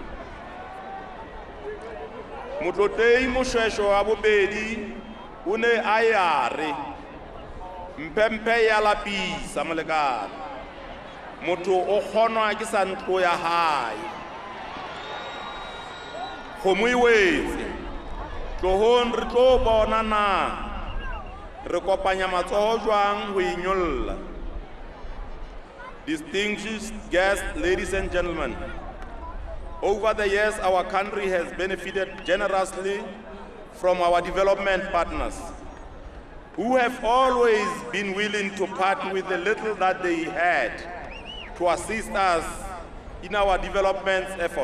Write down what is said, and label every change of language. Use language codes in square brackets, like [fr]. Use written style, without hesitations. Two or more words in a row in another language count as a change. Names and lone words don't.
[st] Motlotlehi Moshweshwe wa bobedi o ne a yare mphemphe ya lapisa molekane, motho o kgonwa ke sa ntlo ya hae. Kgomo e wetse tlohong re tlo bona na re kopanya matsoho jwang ho inyolla. [en] Distinguished guests, ladies and gentlemen, over the years our country has benefited generously from our development partners, who have always been willing to part with the little that they had to assist us in our development effort.